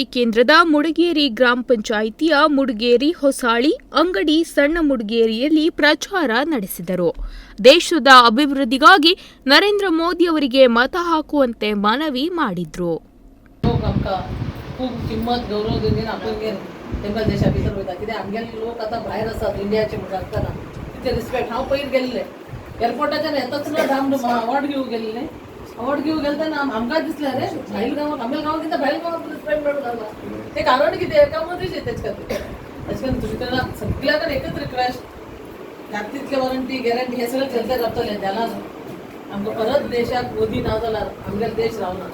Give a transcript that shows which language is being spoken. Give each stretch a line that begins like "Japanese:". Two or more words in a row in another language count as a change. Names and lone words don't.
Kannada: ಕೇಂದ್ರದ ಮುಡಗೇರಿ ಗ್ರಾಮ ಪಂಚಾಯಿತಿಯ ಮುಡಗೇರಿ ಹೊಸಾಳಿ ಅಂಗಡಿ ಸಣ್ಣ ಮುಡಗೇರಿಯಲ್ಲಿ ಪ್ರಚಾರ ನಡೆಸಿದರು. ದೇಶದ ಅಭಿವೃದ್ಧಿಗಾಗಿ ನರೇಂದ್ರ ಮೋದಿ ಅವರಿಗೆ ಮತ ಹಾಕುವಂತೆ ಮನವಿ ಮಾಡಿದ್ರು.
Konkani: अवॉर्ड घेऊ गेलताना आमकां दिसलें रे भायल गांवांत आमच्या गांवांत भायल गांवांत रिस्पेक्ट मेळटा तें कारण कितें एका मदींच तेच खातीर तुजे कडेन सगळ्यां कडेन एकच रिक्वेस्ट जाता तितले
English: warranty guarantee
Konkani: हे सगळें चलते जातलें जाल्यार आमकां परत देशाक मोदी ना जाल्यार आमगेलो देश रावना.